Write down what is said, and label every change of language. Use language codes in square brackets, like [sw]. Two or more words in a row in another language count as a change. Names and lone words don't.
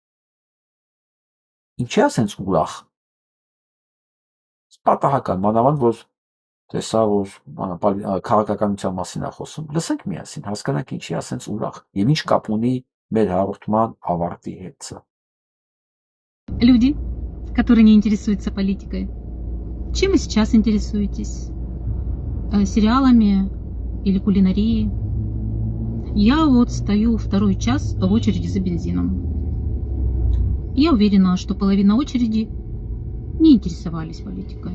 [hy] ինչի ասենց ուրախ, պատահական, մանավանդ որ տեսա, որ քաղաքականության մասին է խոսում, լսենք միասին, հասկանանք ինչի ասենց ուրախ եւ ինչ կապ ունի մեր հաղորդման ավարտի հետ սա։ [ru] Люди, которые не интересуются политикой, чем вы сейчас интересуетесь? Сериалами или кулинарией? Я вот стою второй час в очереди за бензином. Я уверена, что половина очереди не интересовались политикой.